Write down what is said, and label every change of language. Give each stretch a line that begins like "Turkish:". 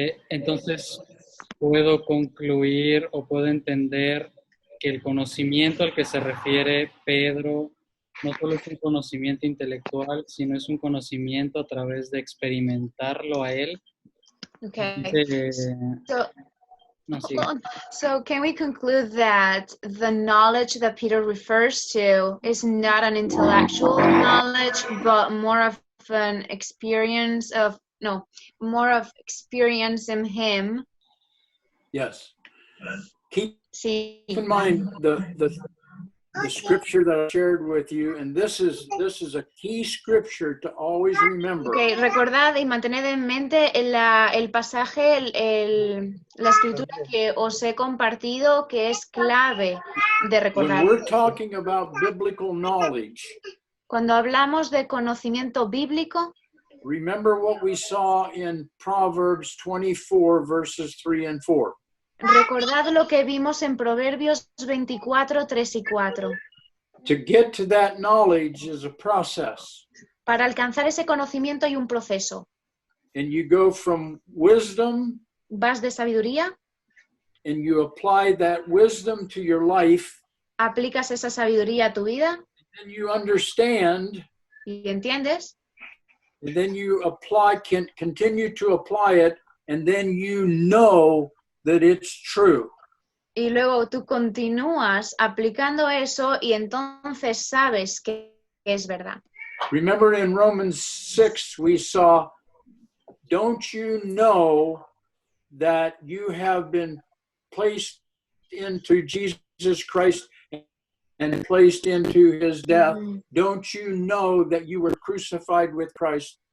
Spanish: Entonces, ¿puedo concluir o puedo entender que el conocimiento al que se refiere Pedro no solo es un conocimiento intelectual, sino es un conocimiento a través de experimentarlo a él?
English: Okay.
Spanish: Dice, no, sí.
English: So can we conclude that the knowledge that Peter refers to is not an intellectual knowledge, but more of an experience of, more of experience in him? Yes. Keep
Spanish: Sí.
English: in mind the scripture that I shared with you, and this is a key scripture to always remember.
Spanish: Okay, recordad y mantened en mente el pasaje, la escritura que os he compartido, que es clave de recordar.
English: When we're talking about biblical knowledge,
Spanish: Cuando hablamos de conocimiento bíblico,
English: remember what we saw in Proverbs 24, verses 3 and 4.
Spanish: recordad lo que vimos en Proverbios 24, 3 y 4.
English: To get to that knowledge is a process.
Spanish: Para alcanzar ese conocimiento hay un proceso.
English: And you go from wisdom,
Spanish: Vas de sabiduría,
English: and you apply that wisdom to your life,
Spanish: aplicas esa sabiduría a tu vida
English: and you understand,
Spanish: y entiendes,
English: and then you can continue to apply it, and then you know that it's true.
Spanish: y luego tú continúas aplicando eso y entonces sabes que es verdad.
English: Remember in Romans 6, we saw, don't you know that you have been placed into Jesus Christ and placed into his death? Don't you know that you were crucified with Christ?